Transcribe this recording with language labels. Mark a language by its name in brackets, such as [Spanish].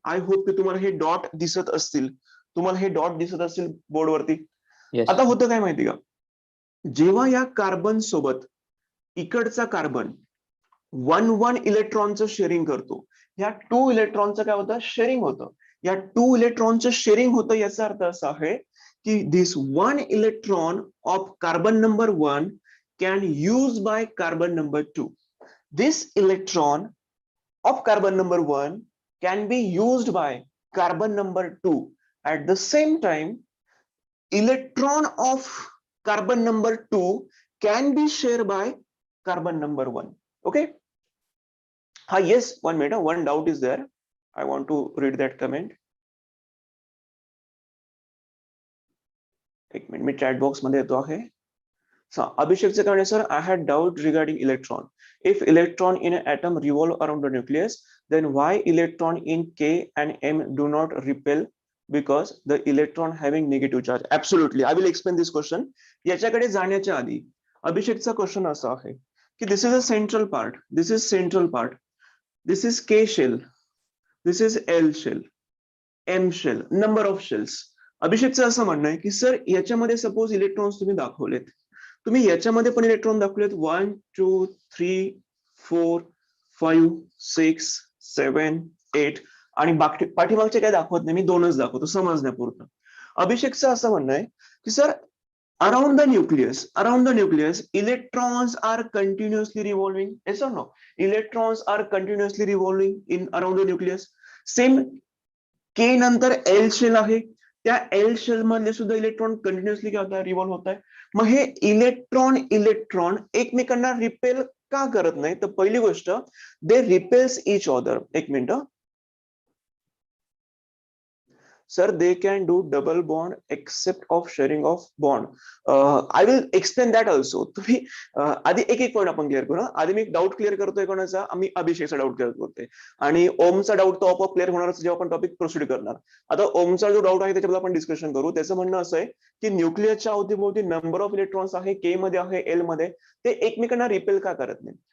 [Marathi] I hope की तुम्हाला हे डॉट दिसत असतील, बोर्डवरती. आता होतं काय माहिती का, जेव्हा या कार्बन सोबत इकडचा कार्बन 1 इलेक्ट्रॉनचं शेअरिंग करतो, या 2 इलेक्ट्रॉनचं काय होतं, शेअरिंग होतं. या 2 इलेक्ट्रॉनचं शेअरिंग होतं, याचा अर्थ असा आहे की [English] this 1 electron of carbon number 1 can used by carbon number 2. This electron of carbon number 1 can be used by carbon number 2. At the same time, electron of carbon number 2 can be shared by carbon number 1. Okay? Yes, 1 minute, one doubt is there. I want to read that comment. [Marathi] एक minute, मी chat box मध्ये येतो आहे. अभिषेकचे कारण sir, [English] I had doubt regarding electron. If electron in atom revolve around the nucleus, then why electron in K and M do not repel? Because the electron having negative charge. Absolutely, I will explain this question. [Marathi] याच्याकडे जाण्याच्या आधी अभिषेकचा question असा आहे की [English] this is a central part, this is K shell, this is L shell, M shell, number of shells. [Marathi] अभिषेकचं असं म्हणणं आहे की सर याच्यामध्ये सपोज इलेक्ट्रॉन्स तुम्ही दाखवलेत, तुम्ही याच्यामध्ये पण इलेक्ट्रॉन दाखवलेत 1 2 3 4 5 6 7 8 आणि बाकी पाठीमागचे काय दाखवत नाही, मी 2च दाखवतो समजण्यापुरतं. अभिषेकचं असं म्हणणं आहे की sir [English] around the nucleus electrons are continuously revolving. Yes or no? Electrons are continuously revolving in around the nucleus. [Marathi] Same K नंतर L शेल आहे, त्या L शेल मध्ये सुद्धा इलेक्ट्रॉन कंटिन्युअसली काय होता, रिव्हॉल्व होत आहे. मग हे इलेक्ट्रॉन एकमेकांना रिपेल का करत नाही? तर पहिली गोष्ट, [English] They repels each other. [Marathi] एक minute sir, [English] they can do double bond except of sharing of bond. I will explain that also. [Marathi] तुम्ही आधी एक पॉईंट आपण क्लिअर करू. आधी मी डाऊट क्लिअर करतोय कोणाचा, आम्ही अभिषेकचा डाऊट क्लिअर करतोय आणि ओमचा डाऊट तो आपोआप क्लिअर होणार जेव्हा आपण टॉपिक प्रोसीड करणार. आता ओमचा जो डाऊट आहे त्याच्याबद्दल आपण डिस्कशन करू. त्याचं म्हणणं असं आहे की न्यूक्लियसच्या अवतीभोवती नंबर ऑफ इलेक्ट्रॉन्स आहे, के मध्ये आहे, एल मध्ये, ते एकमेकांना रिपेल का करत नाही?